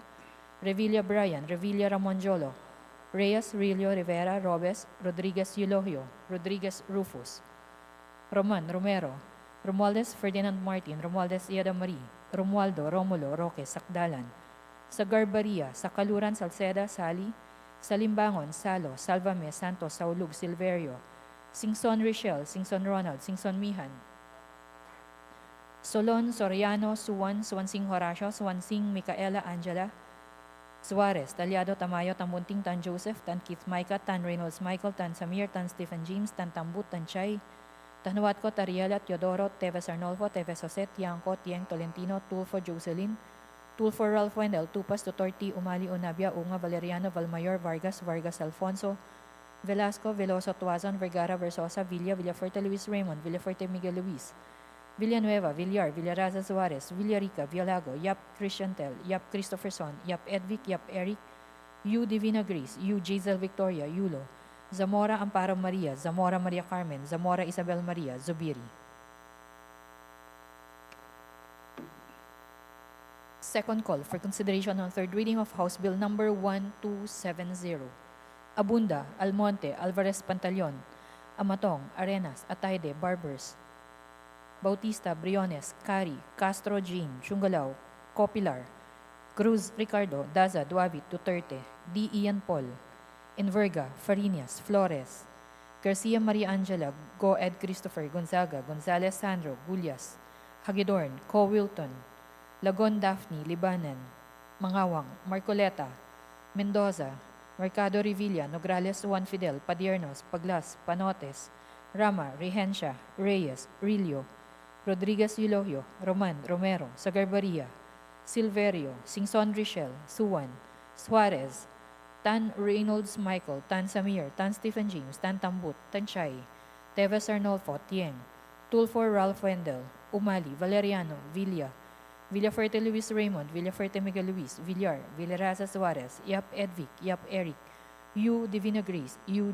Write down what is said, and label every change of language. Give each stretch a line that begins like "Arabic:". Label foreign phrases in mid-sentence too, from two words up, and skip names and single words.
English: Revilla Brian, Revilla Ramon Jolo, Reyes, Rilio, Rivera, Robes, Rodriguez Eulogio, Rodriguez Rufus, Roman, Romero, Romualdez Ferdinand Martin, Romualdez Iada Marie, Romualdo, Romulo, Roque, Sakdalan, Sagarbaria, Sakaluran, Salceda, Sali, Salimbangon, Salo, Salvame, Santos, Saulug, Silverio, Singson Richel, Singson Ronald, Singson Mihan, Solon, Soriano, Suwan, Suwansing Horacio, Suwansing Micaela Angela, Suarez, Talyado, Tamayo, Tamunting, Tan Joseph, Tan Keith Micah, Tan Reynolds Michael, Tan Samir, Tan Stephen James, Tan Tambut, Tan Chay, Tanuatco, Tariela, Teodoro, Teves Arnolfo, Teves Jose, Tiangco, Tieng Tolentino, Tulfo, Jocelyn, Tulfo Ralph Wendell, Tupas, Tutorti, Umali, Unabia, Unga, Valeriano, Valmayor, Vargas, Vargas Alfonso, Velasco, Veloso, Tuazon, Vergara, Versosa, Villa, Villafuerte, Luis Raymond, Villafuerte, Miguel Luis, Villanueva, Villar, Villaraza Suarez, Villarica, Villago, Yap Christiantel, Yap Christopherson, Yap Edvic, Yap Eric, Yu Divina Grace, Yu Jazel Victoria, Yulo, Zamora Amparo Maria, Zamora Maria Carmen, Zamora Isabel Maria, Zubiri. Second call for consideration on third reading of House Bill number 1270. Abunda, Almonte, Alvarez Pantaleon, Amatong, Arenas, Atayde, Barbers, Bautista, Briones, Cari, Castro, Jean, Chungalao, Copilar, Cruz Ricardo, Daza, Duavit, Duterte, D. Ian Paul, Enverga, Farinas, Flores, Garcia Maria Angela, Go Ed Christopher, Gonzaga, Gonzalez Sandro, Gullias, Hagedorn, Co Wilton, Lagon Daphne, Libanan, Mangawang, Marcoleta, Mendoza, Mercado Revilla, Nograles Juan Fidel, Padiernos, Paglas, Panotes, Rama, Rehencia, Reyes, Rillo, Rodriguez Eulogio, Roman, Romero, Sagarbaria, Silverio, Singson Richel, Suwan, Suarez, Tan Reynolds Michael, Tan Samir, Tan Stephen James, Tan Tambut, Tan Chay, Teves Arnolfo, Tieng, Tulfor Ralph Wendell, Umali, Valeriano, Villaferte Luis Raymond, Villaferte Miguel Luis, Villar, Villaraza Suarez, Yap Edvic, Yap Eric, U. Divina Grace, U.